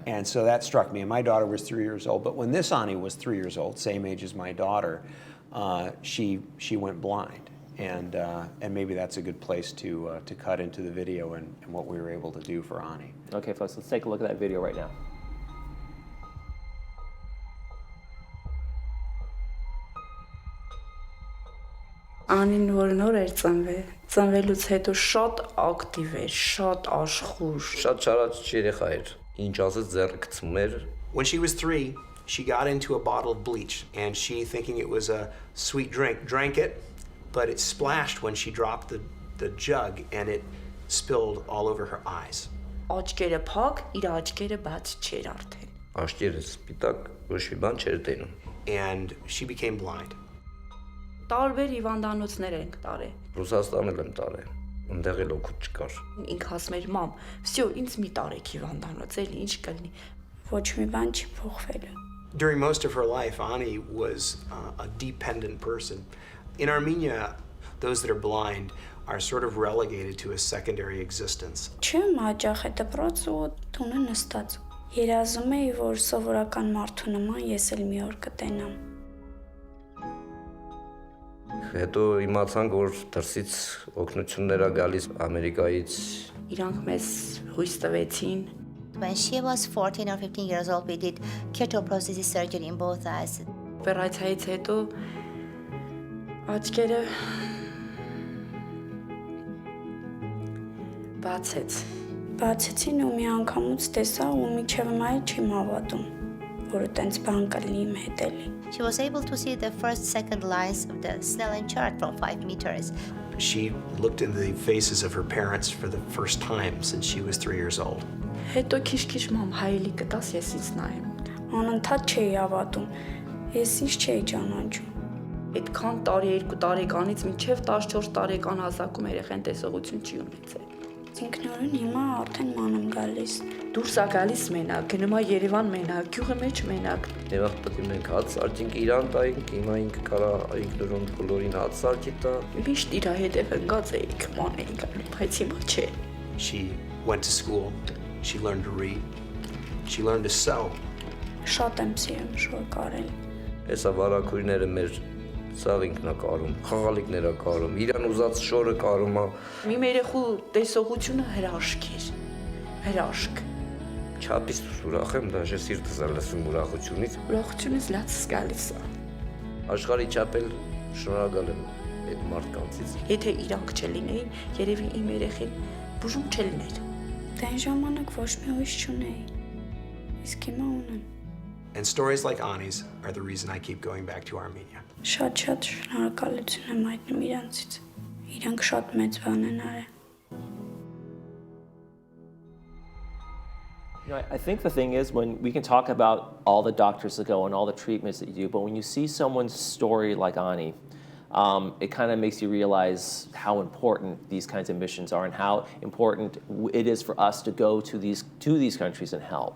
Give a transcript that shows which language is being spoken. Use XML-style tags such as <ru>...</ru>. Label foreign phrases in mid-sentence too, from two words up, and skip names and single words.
<en>And so that struck me. And my daughter was 3 years old. But when this Ani was 3 years old, same age as my daughter, she went blind. And maybe that's a good place to cut into the video and what we were able to do for Ani. Okay, folks, let's take a look at that video right now.</en> <hy>Անին որ նոր էր ծնվելուց հետո շատ ակտիվ էր, շատ աշխուժ։ Շատ չարաճ երեխա էր, ինչ ասես ձեռը գցում էր։</hy> <en>When she was 3, she got into a bottle of bleach, and she, thinking it was a sweet drink, drank it, but it splashed when she dropped the jug, and it spilled all over her eyes.</en> <hy>Աչքերը փակ, իր աչքերը բաց չէր արդեն։ Աչքերը սպիտակ, ոչ մի բան չէր տենում։</hy> <en>And she became blind.</en> <hy>Տարբեր հիվանդանոցներ ենք տարել։ Ռուսաստանել եմ տարել, ընդեղ էլ օգուտ չկար։ Ինքը ասում էր՝ «Մամ, всё, ինձ մի տարեք հիվանդանոց, էլի ինչ կլինի»։ Ոչ մի բան չի փոխվել։</hy> <en>During most of her life, Ani was a dependent person. In Armenia, those that are blind are sort of relegated to a secondary existence.</en> <hy>Չեմ հաճախ է դպրոց ու տունը նստած։ Երազում էի, որ սովորական մարդու նման ես էլ մի օր կտենամ։ Հետո իմացանք, որ դրսից օգնություններ ա գալիս Ամերիկայից։ Իրանք մեզ հույս տվեցին։</hy> <en>When she was 14 or 15 years old, we did keratoprosthesis surgery in both eyes.</en> <hy>Օպերացիայից հետո աչքերը բացեցին ու մի անգամուց տեսա ու միջև մայր չեմ հավատում, որ այդպես բան կլինի իմ հետ էլի։</hy> <en>She was able to see the first, second lines of the Snellen chart from 5 meters. She looked into the faces of her parents for the first time since she was 3 years old.</en> <hy>Հետո քիչ-քիչ մամ հայելի կտաս ես ինձ նայեմ։ Անընդհատ չէի հավատում։ Ես ինչ չէի ճանաչում։ Այդքան տարի 2 տարեկանից մինչև 14 տարեկան հասակում երեխան տեսողություն չի ունեցել։ Ինքնուրույն հիմա արդեն ման եմ գալիս։ Դուրս ա գալիս մենակ, գնում ա Երևան մենակ, գյուղը մեջ մենակ։ Եվ պետք է մենք հաց սարքենք իրան տայինք, հիմա ինքը կարա ինքնուրույն բոլորին հաց սարքի տա։ Միշտ իր հետև ընկած էի, ման էի գալու, բայց հիմա չէ։</hy> <en>She went to school. She learned to read. She learned to sew.</en> <hy>Շատ եմ սիրում շոր կարել։ Հեսա վարակույրները մեր սաղ ինքնա կարում, խաղալիքներ ա կարում, իրան ուզած շորը կարում ա։ Մի երեխու տեսողությունը հրաշք էր։ Հրաշք։ Չափից ուրախ եմ, դաժե սիրտս ա լսում ուրախությունից։ Ուրախությունից լացս գալիս ա։ Աշխարհի չափ էլ շնորհակալ եմ այդ մարդկանցից։ Եթե իրանք չլինեին, երևի իմ երեխին բուժում չլիներ։ Դա այն ժամանակ ոչ մի հույս չունեի։ Իսկ հիմա ունեմ։</hy> <en>And stories like Ani's are the reason I keep going back to Armenia.</en> <hy>Շատ շնորհակալություն եմ հայտնում իրանցից։ Իրանք շատ մեծ բան են արել։</hy> <en>You know, I think the thing is, when we can talk about all the doctors that go and all the treatments that you do, but when you see someone's story like Ani, it kind of makes you realize how important these kinds of missions are and how important it is for us to go to these countries and help.</en>